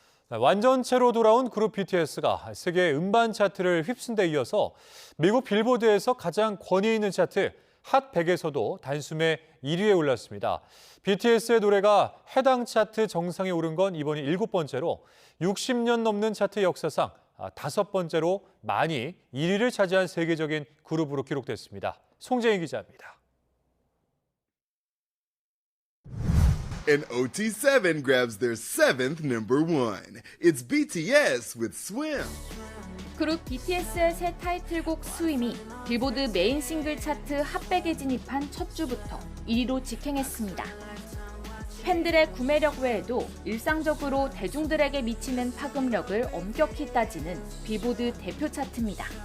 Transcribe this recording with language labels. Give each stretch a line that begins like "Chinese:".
Korean: 완전체로 돌아온 그룹 BTS가 세계 음반 차트를 휩쓴 데 이어서 미국 빌보드에서 가장 권위 있는 차트 핫 100에서도 단숨에 1위에 올랐습니다. BTS의 노래가 해당 차트 정상에 오른 건 이번이 7번째로 60년 넘는 차트 역사상 5번째로 많이 1위를 차지한 세계적인 그룹으로 기록됐습니다. 송재인 기자입니다.
English: And OT7 grabs their 7th number one. It's BTS with Swim.
Korean: 그룹 BTS의 새 타이틀곡 스윙이 빌보드 메인 싱글 차트 핫100에 진입한 첫 주부터 1위로 직행했습니다. 팬들의 구매력 외에도 일상적으로 대중들에게 미치는 파급력을 엄격히 따지는 빌보드 대표 차트입니다.